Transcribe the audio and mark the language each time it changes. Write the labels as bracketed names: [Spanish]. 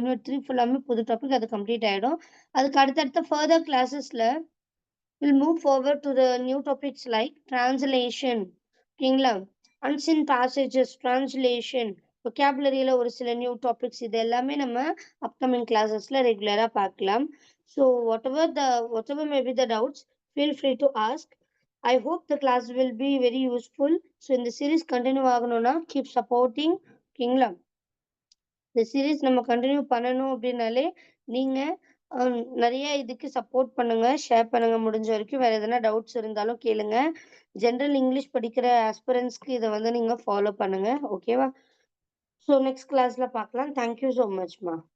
[Tamil] Unit 3 ஃபுல்லாமே புது topic அது கம்ப்ளீட் ஆயிடும். அதுக்கு அடுத்தடுத்த further கிளாஸஸ்ல will move forward to the new topics like translation. ஓகேங்களா? அன்சீன் பேசேஜஸ், டிரான்ஸ்லேஷன், வொக்காபுலரியில ஒரு சில நியூ டாபிக்ஸ் இது எல்லாமே நம்ம அப்கமிங் கிளாஸஸ்ல ரெகுலரா பார்க்கலாம். [English] So whatever may be the doubts, feel free to ask. I hope the class will be very useful. [Tamil] So இந்த series continue ஆகணும்னா கீப் சப்போர்ட்டிங். ஓகேங்களா? இந்த சீரிஸ் நம்ம கண்டினியூ பண்ணணும் அப்படின்னாலே நீங்க நிறைய இதுக்கு சப்போர்ட் பண்ணுங்க, ஷேர் பண்ணுங்க முடிஞ்ச வரைக்கும். வேற எதனா டவுட்ஸ் இருந்தாலும் கேளுங்க. ஜென்ரல் இங்கிலீஷ் படிக்கிற ஆஸ்பிரண்ட்ஸ்க்கு இத வந்து நீங்க ஃபாலோ பண்ணுங்க. ஓகேவா? ஸோ நெக்ஸ்ட் கிளாஸ்ல பார்க்கலாம். Thank you so மச்மா.